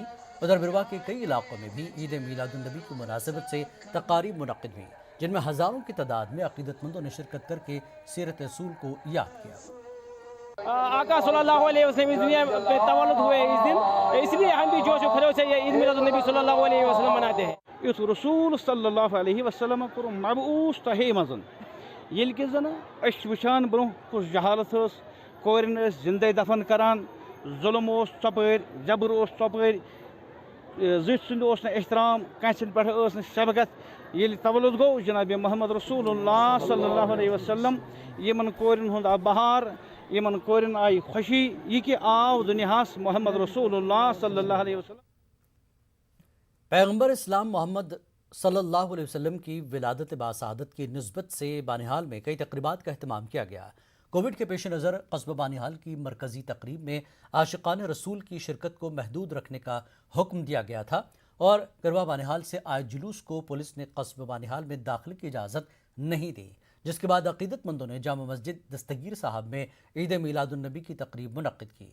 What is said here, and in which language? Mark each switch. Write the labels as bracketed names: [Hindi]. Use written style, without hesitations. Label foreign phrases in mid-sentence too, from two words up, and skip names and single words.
[Urdu] ادھر بیروہ کے کئی علاقوں میں بھی عید میلاد النبی کی مناسبت سے تقاریب منعقد ہوئی، جن میں ہزاروں کی تعداد میں عقیدت مندوں نے شرکت کر کے سیرت رسول کو یاد کیا. آقا [Arabic] صلى الله عليه وسلم [Urdu] اس دنیا پہ تولد ہوئے اس دن، اس لیے ہم بھی جوش خروش سے یہ عید میلاد النبی [Arabic] صلى الله عليه وسلم [Urdu] مناتے ہیں. [Kashmiri] इस रसूल [Arabic] صلى الله عليه وسلم [Kashmiri] को मबऊस तहे मज़न येल के जना अश वुचान ब्रो कुछ जहालत कोरन जिंदे दफन करान, जुल्म ओस चपर, जबर ओस चपर, ज़िद सुंद ओस न एहतराम, कंसन पे ओस न शबकत। ये तवल्लुद गो जनाब मोहम्मद [Arabic] رسول الله صلى الله عليه وسلم [Kashmiri] यमन कोरन हुंद बहार, यमन कोरन आई खुशी, ये कि आव दुनियास मोहम्मद [Arabic] رسول الله صلى الله عليه وسلم. [Urdu] پیغمبر اسلام محمد [Arabic] صلى الله عليه وسلم [Urdu] کی ولادت باسعادت کی نسبت سے بانہال میں کئی تقریبات کا اہتمام کیا گیا. کووڈ کے پیش نظر قصبہ بانہال کی مرکزی تقریب میں عاشقان رسول کی شرکت کو محدود رکھنے کا حکم دیا گیا تھا اور کروا بانہال سے آئے جلوس کو پولیس نے قصبہ بانہال میں داخلے کی اجازت نہیں دی، جس کے بعد عقیدت مندوں نے جامع مسجد دستگیر صاحب میں عید میلاد النبی کی تقریب منعقد کی.